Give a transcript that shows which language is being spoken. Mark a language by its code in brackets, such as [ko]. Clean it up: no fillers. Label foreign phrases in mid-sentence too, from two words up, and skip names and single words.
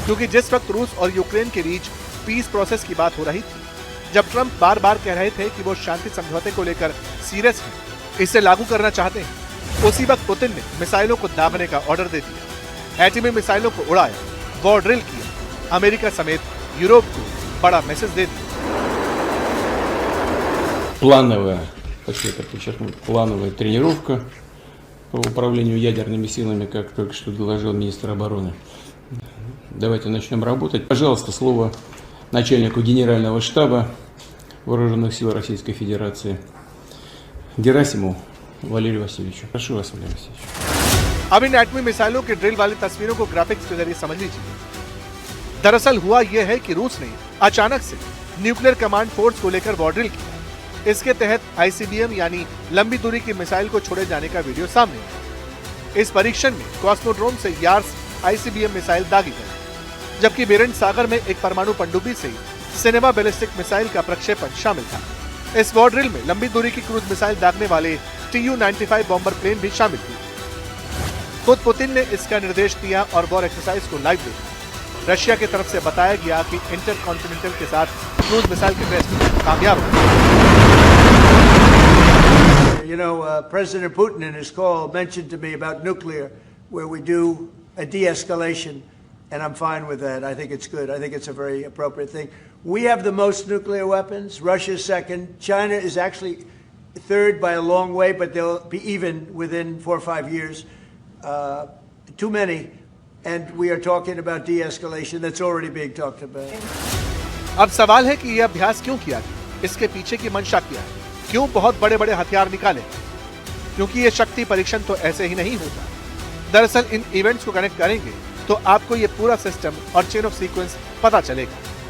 [hi] क्योंकि जिस वक्त रूस और यूक्रेन के बीच [en] peace process [hi] की बात हो रही थी, जब ट्रंप बार बार कह रहे थे कि वो शांति समझौते को लेकर सीरियस हैं, इसे लागू करना चाहते हैं, उसी वक्त पुतिन ने मिसाइलों को दागने का ऑर्डर दे दिया, एटमी मिसाइलों को उड़ाया, [en] war drill [hi] किया, अमेरिका समेत यूरोप को बड़ा मैसेज दे दिया। [ru] Плановая, хочу это подчеркнуть, плановая тренировка по управлению ядерными силами, как только что доложил министр обороны. Давайте начнем работать. Пожалуйста, слово начальнику Генерального штаба Вооруженных сил Российской Федерации Герасимову Валерию Васильевичу. Прошу вас, Валерий Васильевич. [hi] अब इन एटमी मिसाइलों के ड्रिल वाली तस्वीरों को ग्राफिक्स के जरिए समझ लीजिए। दरअसल हुआ यह है कि रूस ने अचानक से [en] nuclear command force [hi] को लेकर [en] war drill [hi] किया। इसके तहत आईसीबीएम यानी लंबी दूरी की मिसाइल को छोड़े जाने का वीडियो सामने आया। इस परीक्षण में कॉस्मोड्रोम से यार्स [en] ICBM missile [hi] दागी गई, जबकि बेरेंट सागर में एक परमाणु पनडुब्बी से सिनेमा [en] ballistic missile [hi] का प्रक्षेपण शामिल था। इस वॉर ड्रिल में लंबी दूरी की [en] cruise missile [hi] दागने वाले TU-95 [en] bomber plane [hi] भी शामिल हुए। खुद पुतिन ने इसका निर्देश दिया और [en] war exercise [hi] को लाइव देखा। रशिया की तरफ से बताया गया कि इंटरकॉन्टिनेंटल के साथ [en] cruise missile [hi] के टेस्ट कामयाब हुए। [en] You know, President Putin in his call mentioned to me about nuclear, where we do a de-escalation, and I'm fine with that. I think it's good. I think it's a very appropriate thing. We have the most nuclear weapons. Russia's second. China is actually third by a long way, but they'll be even within 4 or 5 years. Too many. And we are talking about de-escalation. That's already being talked about. [hi] अब सवाल है कि यह अभ्यास क्यों किया गया? इसके पीछे की मंशा क्या है? क्यों बहुत बड़े बड़े हथियार निकाले? क्योंकि ये शक्ति परीक्षण तो ऐसे ही नहीं होता। दरअसल इन इवेंट्स को कनेक्ट करेंगे तो आपको ये पूरा सिस्टम और [en] chain of sequence [hi] पता चलेगा।